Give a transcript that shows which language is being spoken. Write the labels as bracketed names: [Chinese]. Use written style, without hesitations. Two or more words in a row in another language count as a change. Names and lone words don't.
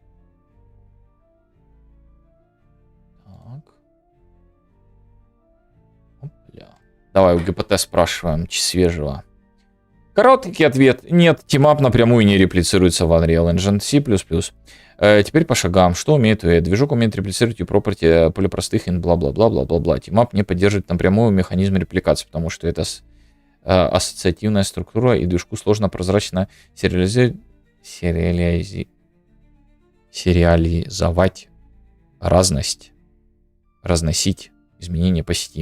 [Russian] Так. Опля. Давай у ГПТ спрашиваем, свежего. Короткий ответ. Нет, тимап напрямую не реплицируется в Unreal Engine C++. Теперь по шагам. Что умеет VE? Движок умеет реплицировать и property поле простых ин бла-бла-бла-бла-бла-бла. Тимап не поддерживает напрямую механизм репликации, потому что это ассоциативная структура, и движку сложно прозрачно сериализовать разносить изменения по сети.